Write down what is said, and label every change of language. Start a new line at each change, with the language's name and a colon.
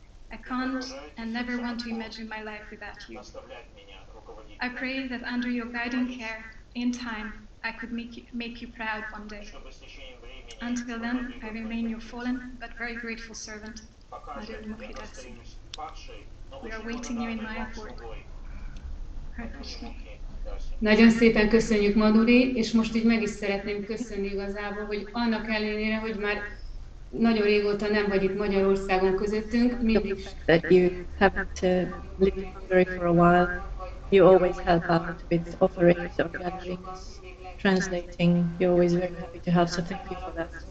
English: I can't and never want to imagine my life without you. I pray that under your guiding care, in time, I could make you proud one day. Until then, I remain your fallen but very grateful servant, Madhuri Mukhidasi. We are waiting you in Mayapur. Hare Krishna.
Hungarian: Nagyon szépen köszönjük, Madhuri, és most így meg is szeretném köszönni igazából, hogy annak ellenére, hogy már nagyon régóta nem vagy itt Magyarországon közöttünk, mindig
English: that you haven't lived in Hungary for a while, you always help out with offerings or gatherings, translating. You're always very happy to help, so thank you for that.